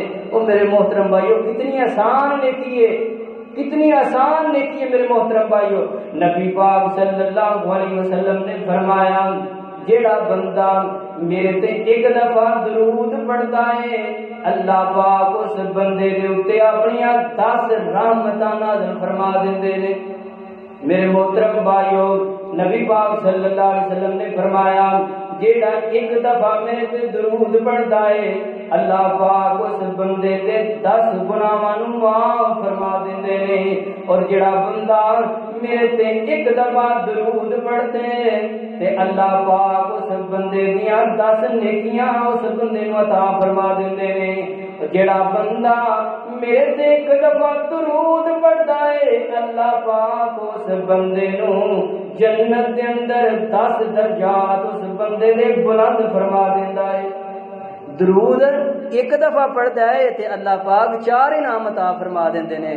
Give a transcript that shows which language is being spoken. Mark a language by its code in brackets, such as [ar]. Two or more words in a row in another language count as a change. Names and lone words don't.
[ur] او میرے محترم بھائیو کتنی آسان نیکی ہے، کتنی آسان نیکی ہے میرے محترم بھائیو۔ [pa] نبی پاک [ar] صلی اللہ علیہ وسلم [pa] نے فرمایا جیڑا بندہ میرے تے ایک دفعہ درود پڑھتا ہے، اللہ پاک اس بندے دے اوتے اپنی 10 رحمتاں نازل فرما دیندے نے۔ میرے محترم بھائیو، نبی پاک [ar] صلی اللہ علیہ وسلم [pa] نے فرمایا جیڑا ایک دفعہ میرے تے درود پڑھتا ہے، اللہ پاک اس بندے دے 10 گناہاں نوں معاف فرما دیندے نے۔ اور جیڑا بندہ میرے تے ایک دفعہ درود پڑھتے تے اللہ پاک اس بندے دیاں 10 نیکیاں اس بندے نوں عطا فرما دیندے نے۔ جیڑا بندہ میرے تے ایک دفعہ درود پڑھتا ہے، اللہ پاک اس بندے نوں جنت دے اندر 10 درجات اس بندے دے بلند فرما دیندا ہے۔ درود ایک دفعہ پڑھتا ہے تے اللہ پاک 4 انعام عطا فرما دیندے نے۔